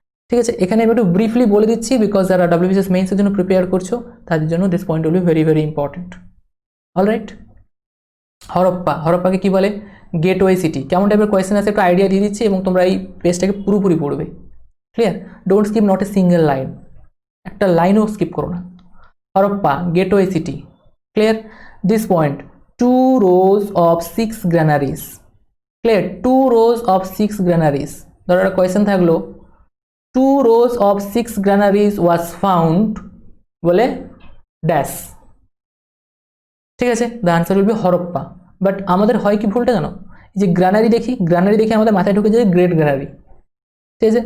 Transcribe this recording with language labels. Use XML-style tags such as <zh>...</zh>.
<bn>ঠিক আছে, এখানে আমি একটু ব্রিফলি বলে দিচ্ছি, বিকজ যারা WBCS মেইনসের জন্য প্রিপেয়ার করছো তাদের জন্য</bn> <en>This point will be very important.</en> <bn>Alright, হরপ্পাকে কি বলে? Gateway city. কেমন টাইপের কোয়েশ্চেন আছে একটু আইডিয়া দিয়ে দিচ্ছি এবং তোমরা এই পেজটাকে পুরোপুরি পড়বে। Clear?</bn> <en>don't skip not a single line,</en> <bn>একটা লাইনও স্কিপ করো না।</bn> <en>Harappa, gateway city. Clear? This point 2 rows of 6 granaries। Clear? 2 rows of 6 granaries।</en> <bn>ধরো একটা কোয়েশ্চেন থাকলো</bn> <en>2 rows of 6 granaries was found</en> <bn>বলে ড্যাশ। ঠিক আছে?</bn> <en>The answer will be Harappa.</en> <bn>But আমাদের হয় কি ভুলটা জানো? যে গ্রানারি দেখি আমাদের মাথায় ঢুকে যায় গ্রেট গ্রানারি। ঠিক আছে?</bn>